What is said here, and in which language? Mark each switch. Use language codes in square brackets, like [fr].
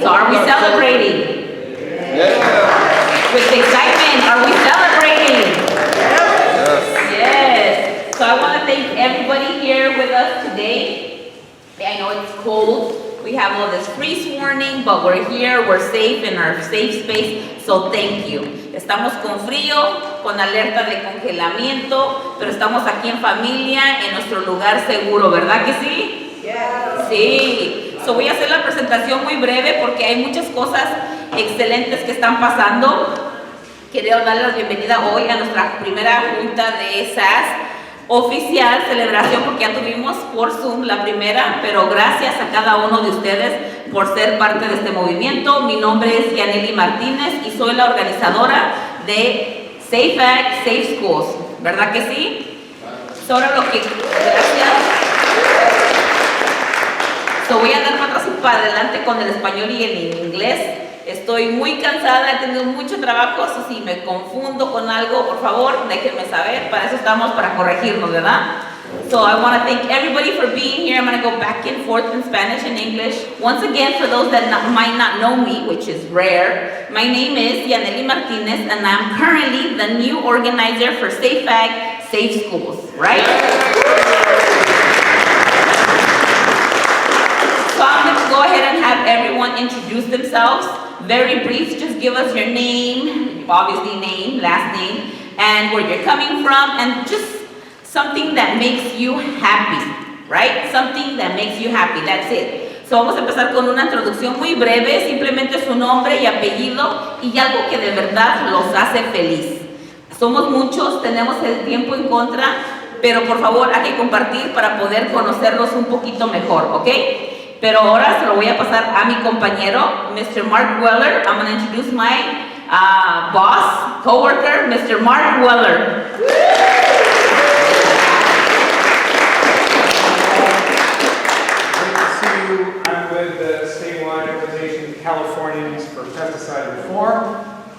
[en] So are we celebrating? With excitement, are we celebrating? Yes. So I want to thank everybody here with us today. I know it's cold. We have all this freeze warning, but we're here, we're safe in our safe space, so thank you. [es] Estamos con frío, con alerta de congelamiento, pero estamos aquí en familia, en nuestro lugar seguro, ¿verdad que sí? Yeah. Sí. So voy a hacer la presentación muy breve porque hay muchas cosas excelentes que están pasando. Quiero darle la bienvenida hoy a nuestra primera junta de SASS oficial, celebración, porque ya tuvimos por Zoom la primera, pero gracias a cada uno de ustedes por ser parte de este movimiento. Mi nombre es Yanely Martínez y soy la organizadora de Safe Act, Safe Schools, ¿verdad que sí? Ahora lo que... Gracias. Voy a dar pasos para adelante con el español y el inglés. Estoy muy cansada, he tenido mucho trabajo, si me confundo con algo, por favor, déjenme saber, para eso estamos, para corregirnos, ¿verdad? [en] So I want to thank everybody for being here. I'm going to go back and forth in Spanish and English. Once again, for those that might not know me, which is rare, my name is Yanely Martínez, and I'm currently the new organizer for Safe Act, Safe Schools, right? So I'm going to go ahead and have everyone introduce themselves. Very brief, just give us your name, obviously name, last name, and where you're coming from, and just something that makes you happy, right? Something that makes you happy, that's it. [es] So vamos a empezar con una introducción muy breve, simplemente su nombre y apellido y algo que de verdad los hace feliz. Somos muchos, tenemos el tiempo en contra, pero por favor hay que compartir para poder conocerlos un poquito mejor, ¿ok? Pero ahora se lo voy a pasar a mi compañero, Mr. Mark Weller. [en] I'm going to introduce my boss, co-worker, Mr. Mark Weller. Great to see you. I'm with the statewide organization Californians for Pesticide Reform.